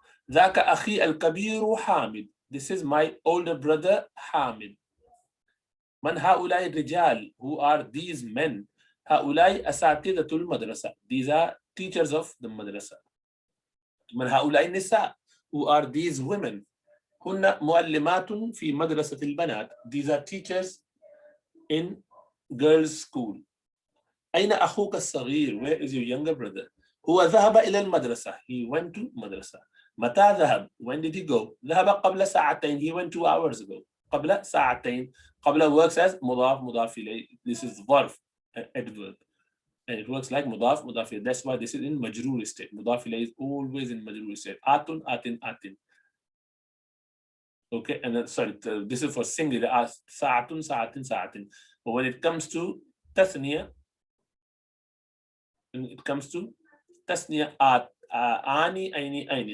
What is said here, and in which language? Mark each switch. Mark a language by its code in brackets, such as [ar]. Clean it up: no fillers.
[ar] ذاك أخي الكبير حامد. [en] This is my older brother Hamid. [ar] من هؤلاء الرجال? [en] Who are these men? [ar] هؤلاء أساتذة المدرسة. [en] These are teachers of the madrasa. [ar] من هؤلاء النساء? [en] Who are these women? [ar] هن معلمات في مدرسة البنات. [en] These are teachers in girls' school. [ar] أين أخوك الصغير? [en] Where is your younger brother? [ar] هو ذهب إلى المدرسة. [en] He went to مدرسة. [ar] متى ذهب? [en] When did he go? [ar] ذهب قبل ساعتين. [en] He went 2 hours ago. [ar] قبل ساعتين. [en] قبل works as مضاف مضاف إليه. This is ظرف, adverb. And it works like مضاف مضاف إليه. That's why this is in مجرور state. مضاف إليه is always in مجرور state. [ar] آتٌ آتٍ آتٍ. [en] Okay, and then, sorry, this is for singular. [ar] ساعة ساعة ساعة. [en] But when it comes to تثنية, when it comes to تثنية, [ar] آني أيني أيني.